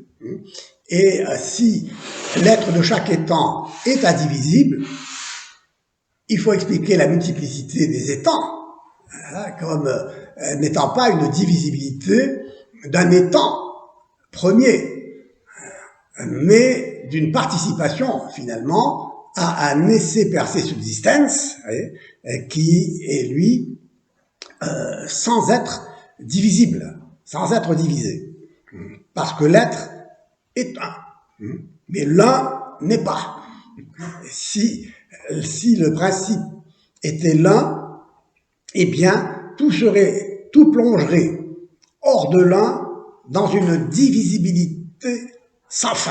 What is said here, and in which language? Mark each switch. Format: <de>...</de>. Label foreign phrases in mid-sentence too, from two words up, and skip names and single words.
<fr>Et si l'être de chaque étant est indivisible, il faut expliquer la multiplicité des étangs, comme n'étant pas une divisibilité d'un étant premier, mais d'une participation, finalement, à un</fr> <la>esse per se subsistens,</la> <fr>qui est, lui, sans être divisible, sans être divisé. Parce que l'être est un, mais l'un n'est pas. Si le principe était l'un, eh bien, tout plongerait hors de l'un dans une divisibilité sans fin.</fr>